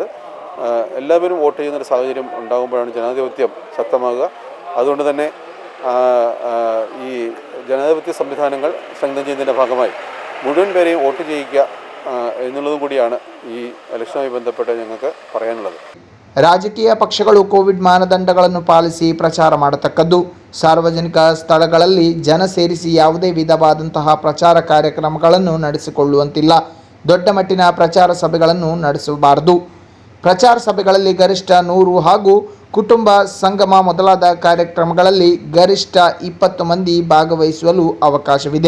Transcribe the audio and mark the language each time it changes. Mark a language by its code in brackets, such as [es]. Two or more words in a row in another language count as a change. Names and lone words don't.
[ml] എല്ലാവരും വോട്ട് ചെയ്യുന്നൊരു സാഹചര്യം ഉണ്ടാകുമ്പോഴാണ് ജനാധിപത്യം ശക്തമാകുക. അതുകൊണ്ട് തന്നെ ഈ ജനാധിപത്യ സംവിധാനങ്ങൾ സ്ട്രെങ്തൻ ചെയ്യുന്നതിൻ്റെ ഭാഗമായി മുഴുവൻ പേരെയും വോട്ട് ചെയ്യിക്കുക എന്നുള്ളതും കൂടിയാണ് ഈ ഇലക്ഷനുമായി ബന്ധപ്പെട്ട് ഞങ്ങൾക്ക് പറയാനുള്ളത്. [kn] ರಾಜಕೀಯ ಪಕ್ಷಗಳು ಕೋವಿಡ್ ಮಾನದಂಡಗಳನ್ನು ಪಾಲಿಸಿ ಪ್ರಚಾರ ಮಾಡತಕ್ಕದ್ದು. ಸಾರ್ವಜನಿಕ ಸ್ಥಳಗಳಲ್ಲಿ ಜನ ಸೇರಿಸಿ ಯಾವುದೇ ವಿಧವಾದಂತಹ ಪ್ರಚಾರ ಕಾರ್ಯಕ್ರಮಗಳನ್ನು ನಡೆಸಿಕೊಳ್ಳುವಂತಿಲ್ಲ. ದೊಡ್ಡ ಮಟ್ಟಿನ ಪ್ರಚಾರ ಸಭೆಗಳನ್ನು ನಡೆಸಬಾರದು. ಪ್ರಚಾರ ಸಭೆಗಳಲ್ಲಿ ಗರಿಷ್ಠ 100 ಹಾಗೂ ಕುಟುಂಬ ಸಂಗಮ ಮೊದಲಾದ ಕಾರ್ಯಕ್ರಮಗಳಲ್ಲಿ ಗರಿಷ್ಠ 20 ಮಂದಿ ಭಾಗವಹಿಸಲು ಅವಕಾಶವಿದೆ.